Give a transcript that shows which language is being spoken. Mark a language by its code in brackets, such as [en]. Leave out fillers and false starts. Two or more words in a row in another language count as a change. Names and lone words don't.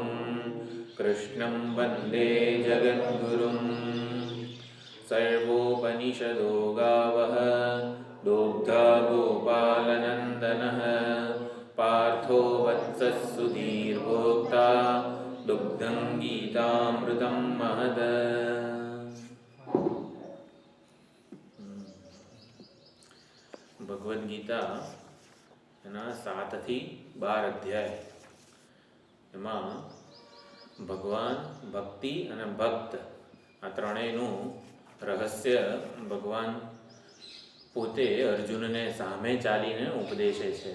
[sa] कृष्णं वन्दे जगद्गुरुं। सर्वोपनिषदो गावः दोग्धा गोपालनन्दनः पार्थो वत्सः सुधीर्भोक्ता दुग्धं गीतामृतं महद। [gu] ભગવદ્ ગીતા એના 7 થી 12 અધ્યાય. એમાં ભગવાન, ભક્તિ અને ભક્ત આ ત્રણેયનું રહસ્ય ભગવાન પોતે અર્જુનને સામે ચાલીને ઉપદેશે છે.